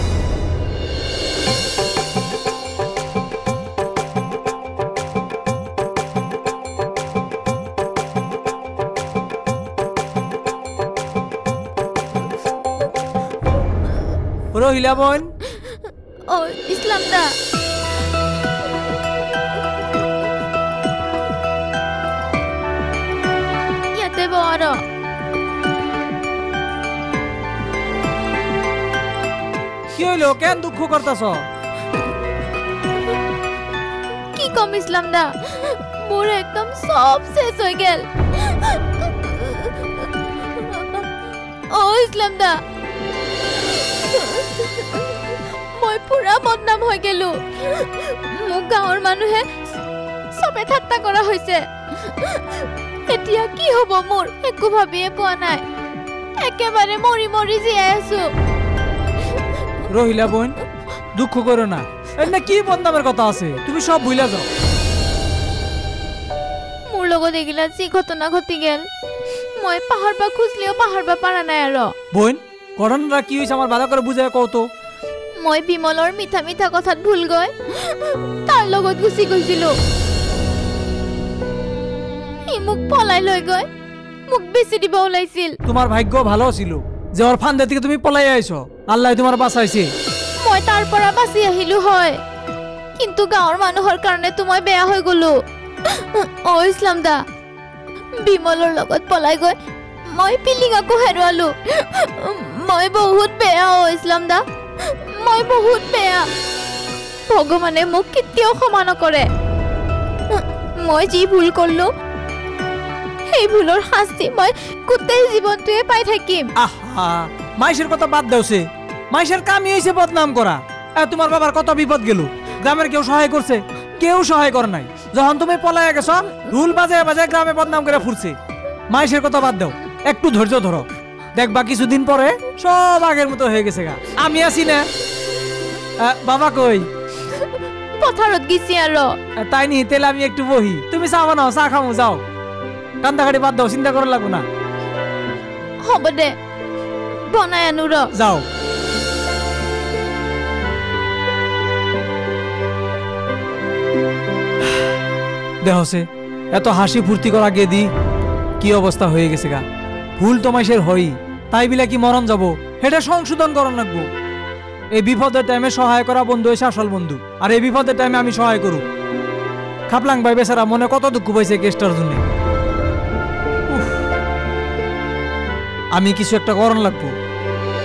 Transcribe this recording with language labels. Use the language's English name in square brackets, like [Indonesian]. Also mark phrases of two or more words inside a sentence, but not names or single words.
[Assamese] ৰহিলা বন ও ইছলাম দা ইয়াতে বড় [Bangla] কি হইলো কেন দুঃখ করতাছ [Assamese] কি কম ইছলাম দা মোর [Bangla] একদম সব শেষ হয়ে গেল [Assamese] ও ইছলাম দা মই পুরা বদনাম হৈ গেলো মোক গাঁৱৰ মানুহে সবে ঠাট্টা কৰা হৈছে এতিয়া কি হ'ব মোৰ একো ভাবিয়ে পোৱা নাই একেবাৰে মৰি জীয়াই আছো [Bangla] রহিলা বোন দুঃখ করো না এনে কি বদনামের কথা আছে তুমি সব ভুলে যাও [Assamese] মোৰ লগত এগিলা যি ঘটনা ঘটি গেল মই পাহাৰবা খুঁজলিও পাহাৰবা পাৰা নাই আৰু [Bangla] বোন ঘটনাটা কি হইছে আমার ভালো করে বুঝায় কও তো [Assamese] মই বিমলৰ মিঠা কথাত ভুল গৈ তাৰ লগত গুচি গৈছিলো ই মোক পলাই লৈ গৈ মোক বেছি দিব ওলাইছিল [Bangla] তোমার ভাগ্য ভালো ছিল যে ওর ফান্দে থেকে তুমি পলাই আইছো আল্লাহ তোমার বাঁচাইছে [Assamese] মই তাৰ পৰা বাচি আহিলো হয় কিন্তু গাঁৱৰ মানুহৰ কাৰণে মই বেয়া হৈ গলো ও ইছলাম দা বিমলৰ লগত পলাই গৈ মই পিলিঙাকো হেৰুৱালো মই বহুত বেয়া ও ইছলাম দা মই বহুত বেয়া ভগৱানে মোক কেতিয়াও ক্ষমা নকৰে মই যি ভুল কৰিলো সেই ভুলৰ শাস্তি মই গোটেই জীৱনটোৱে পাই থাকিম [Bangla] আহা মাইশের কথা বাদ দেওছে মাইশের কামই হইছে বদনাম করা তোমার বাবার কত বিপদ গেল গ্রামের কেউ সহায় করছে কেউ সহায় করে নাই যখন তুমি পলাইয়া গেছ ঢুল বাজায় গ্রামে বদনাম করে ফুরছে মাইশের কথা বাদ দাও একটু ধৈর্য ধরো দেখবা কিছুদিন পরে সব আগের মতো হয়ে গেছে গা আমি আছি না বাবা কই [Assamese] পথাৰত গেছি আৰু [Bangla] তাই নি তেলে আমি একটু বহি তুমি চা বানাও চা খামু যাও কান্দাকাটি বাদ দাও চিন্তা করা লাগবো না [Assamese] হ'ব দে বনাই আনো ৰ [Bangla] যাও দেহসে এত হাসি ফুর্তি করা গেদি কি অবস্থা হয়ে গেছে গা ভুল তো মাইশের হই তাই বিলা কি মরণ যাব এটা সংশোধন করন লাগবো এই বিপদের টাইমে সহায় করা বন্ধু হইছে আসল বন্ধু আর এই বিপদের টাইমে আমি সহায় করু খাপলাং ভাই বেচারা মনে কত দুঃখ পাইছে কেসটার জন্য আমি কিছু একটা করণ লাগবো